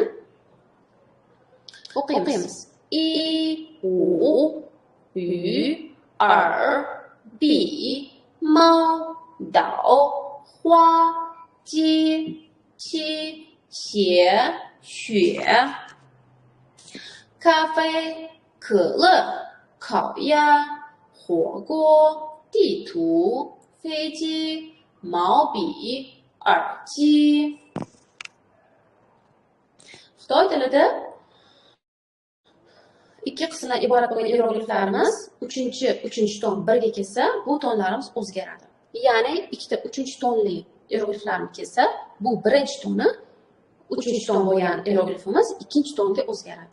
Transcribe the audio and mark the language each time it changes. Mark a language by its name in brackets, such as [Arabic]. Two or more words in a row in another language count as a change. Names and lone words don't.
[Uzbek] O'qiymiz. [Chinese] I, U, Ü, R, B, Mo, Dao, Hua, Ji, Qi, Xie, Xue. 咖啡、可乐、烤鸭、火锅、地图、飞机、毛笔、耳机。 [Uzbek] Xitoy tilida ikki qismdan iborat bo'lgan hierogliflarimiz uchinchi ton birga kelsa, bu tonlarimiz o'zgaradi. Ya'ni ikkita uchinchi tonli hierogliflarni kelsa, bu birinchi toni uchinchi ton bo'lgan hieroglifimiz ikkinchi tonga o'zgaradi.